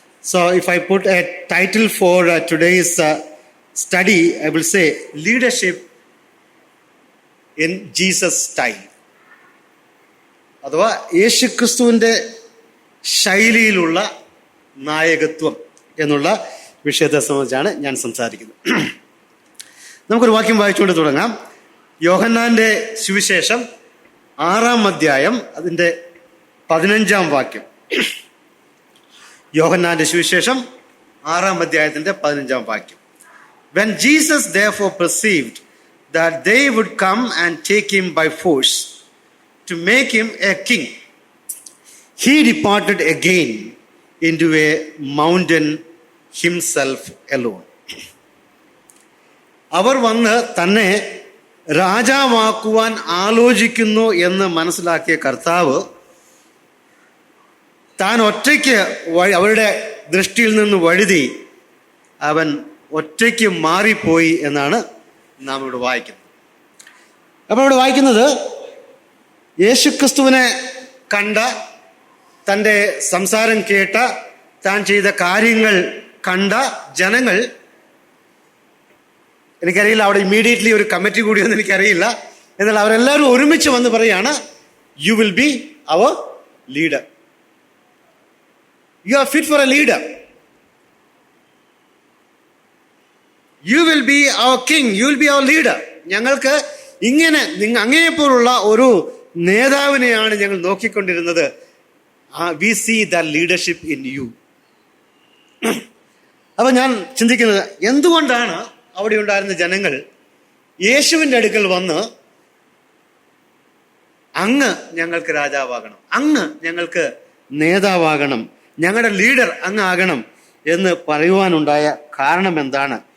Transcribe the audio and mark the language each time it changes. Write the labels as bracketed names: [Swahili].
[English] So if I put a title for today's study, I will say leadership in Jesus style. [Malayalam] അഥവാ യേശുക്രിസ്തുവിന്റെ ശൈലിയിലുള്ള നായകത്വം എന്നുള്ള വിഷയത്തെ സംബന്ധിച്ചാണ് ഞാൻ സംസാരിക്കുന്നത്. നമുക്കൊരു വാക്യം വായിച്ചുകൊണ്ട് തുടങ്ങാം. യോഹന്നാന്റെ സുവിശേഷം 6-ാം അധ്യായം അതിന്റെ 15-ാം വാക്യം. യോഹന്നാന്റെ സുവിശേഷം 6-ാം അധ്യായത്തിന്റെ 15-ാം വാക്യം. [English] When Jesus therefore perceived that they would come and take him by force to make him a king, he departed again into a mountain himself alone. [Malayalam] അവർ വന്ന് തന്നെ രാജാവാക്കുവാൻ ആലോചിക്കുന്നു എന്ന് മനസ്സിലാക്കിയ കർത്താവ് താൻ ഒറ്റയ്ക്ക് അവരുടെ ദൃഷ്ടിയിൽ നിന്ന് വഴുതി അവൻ ഒറ്റയ്ക്ക് മാറിപ്പോയി എന്നാണ് നാം ഇവിടെ വായിക്കുന്നത്. അപ്പോൾ ഇവിടെ വായിക്കുന്നത് യേശുക്രിസ്തുവിനെ കണ്ട, തൻ്റെ സംസാരം കേട്ട, താൻ ചെയ്ത കാര്യങ്ങൾ കണ്ട ജനങ്ങൾ, എനിക്കറിയില്ല അവിടെ ഇമ്മീഡിയറ്റ്ലി ഒരു കമ്മിറ്റി കൂടിയൊന്നും എനിക്കറിയില്ല, എന്നാൽ അവരെല്ലാവരും ഒരുമിച്ച് വന്ന് പറയാണ്, [English] You will be our leader. You are fit for a leader. You will be our king. You will be our leader. [Malayalam] ഞങ്ങൾക്ക് ഇങ്ങനെ അങ്ങനെപ്പോലുള്ള ഒരു നേതാവിനെയാണ് ഞങ്ങൾ നോക്കിക്കൊണ്ടിരുന്നത്. [English] We see that leadership in you. [Malayalam] അപ്പൊ ഞാൻ ചിന്തിക്കുന്നത്, എന്തുകൊണ്ടാണ് അവിടെ ഉണ്ടായിരുന്ന ജനങ്ങൾ യേശുവിന്റെ അടുക്കൽ വന്ന് അങ്ങ് ഞങ്ങൾക്ക് രാജാവാകണം, അങ്ങ് ഞങ്ങൾക്ക് നേതാവാകണം, ഞങ്ങളുടെ ലീഡർ അങ്ങ് ആകണം എന്ന് പറയുവാനുണ്ടായ കാരണം എന്താണ്?